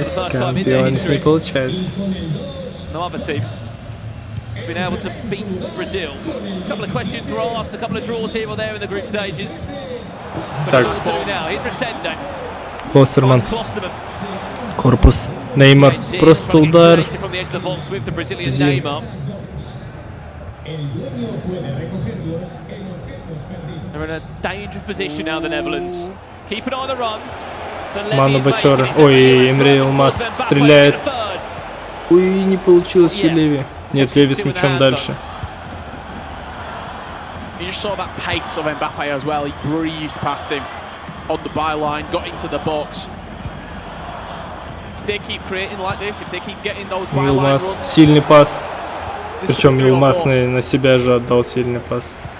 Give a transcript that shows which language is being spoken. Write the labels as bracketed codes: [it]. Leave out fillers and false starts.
[ru] Чемпионес не получается. [en] No other team has been able to beat Brazil. A couple of questions were asked, a couple of draws here or there in the group stages. [ru] Так. [en] Here's Resende. [ru] Клостерман. Корпус. Неймар. Просто удар. Зин. [en] They're in a dangerous position now, the Netherlands. Keep an eye on the run. [ru] Ману Бачора. Ой, Эмре Илмаз стреляет. Ой, не получилось у Леви. Нет, Леви с мячом дальше. [en] You just saw that pace of Mbappe as well. He breezed past him on the byline, got into the box. If they keep creating like this, if they keep getting those byline runs, [ru] сильный пас. Причем Илмаз на себя же отдал сильный пас.